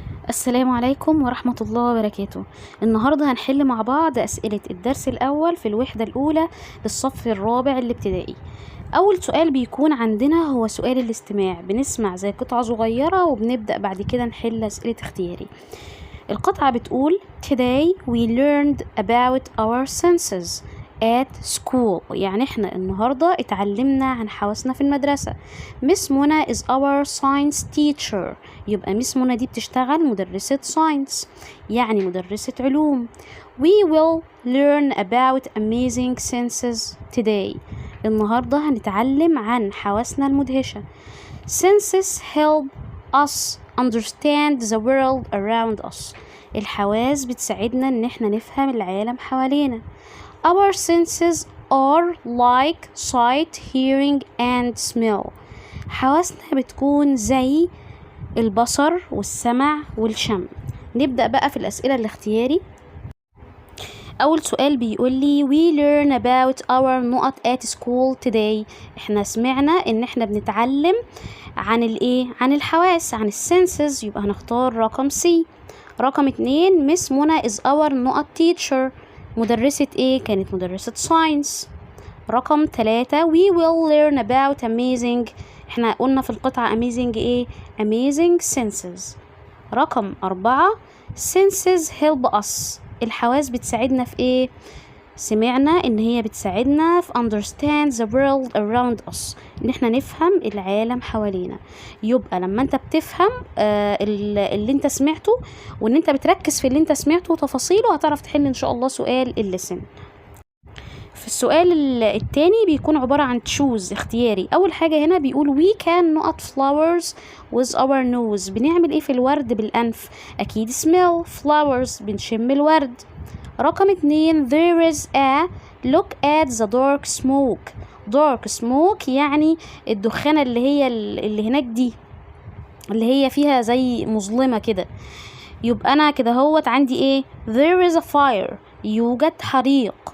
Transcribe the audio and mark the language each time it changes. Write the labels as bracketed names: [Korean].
[Arabic] السلام عليكم ورحمة الله وبركاته. النهاردة هنحل مع بعض أسئلة الدرس الأول في الوحدة الأولى للصف الرابع الابتدائي. أول سؤال بيكون عندنا هو سؤال الاستماع، بنسمع زي قطعة صغيرة وبنبدأ بعد كده نحل أسئلة اختياري. القطعة بتقول [English] Today we learned about our senses at school. [Arabic] يعني احنا النهاردة اتعلمنا عن حواسنا في المدرسة. [English] Miss Mona is our science teacher. [Arabic] يبقى Miss Mona دي بتشتغل مدرسة science، يعني مدرسة علوم. [English] We will learn about amazing senses today. [Arabic] النهاردة هنتعلم عن حواسنا المدهشة. [English] Senses help us understand the world around us. [Arabic] الحواس بتساعدنا ان احنا نفهم العالم حوالينا. [English] Our senses are like sight, hearing and smell. [Arabic] حواسنا بتكون زي البصر والسمع والشم. نبدأ بقى في الأسئلة الاختياري. أول سؤال بيقول لي [English] we learn about our نقط at school today. [Arabic] احنا سمعنا ان احنا بنتعلم عن الايه؟ عن الحواس، عن السنسز، يبقى هنختار رقم سي. رقم 2 مس منى [English] is our [Arabic] نقط [English] teacher. [Arabic] مدرسة ايه؟ كانت مدرسة ساينس. رقم 3 [English] we will learn about amazing. [Arabic] احنا قلنا في القطعة amazing ايه؟ [English] amazing senses. [Arabic] رقم 4 [English] senses help us. [Arabic] الحواس بتساعدنا في ايه؟ سمعنا ان هي بتساعدنا في [English] understand the world around us، [Arabic] ان احنا نفهم العالم حوالينا. يبقى لما انت بتفهم اللي انت سمعته، وان انت بتركز في اللي انت سمعته وتفاصيله، هتعرف تحل ان شاء الله سؤال اللسن. في السؤال التاني بيكون عبارة عن choose اختياري. أول حاجة هنا بيقول [English] we can نقط flowers with our nose. [Arabic] بنعمل ايه في الورد بالأنف؟ أكيد [English] smell flowers، [Arabic] بنشم الورد. [English] رقم 2 there is a look at the dark smoke. dark smoke [Arabic] يعني الدخانة اللي هناك دي، اللي هي فيها زي مظلمة كده. يبقى أنا كده هوت عندي ايه؟ [English] there is a fire، [Arabic] يوجد حريق.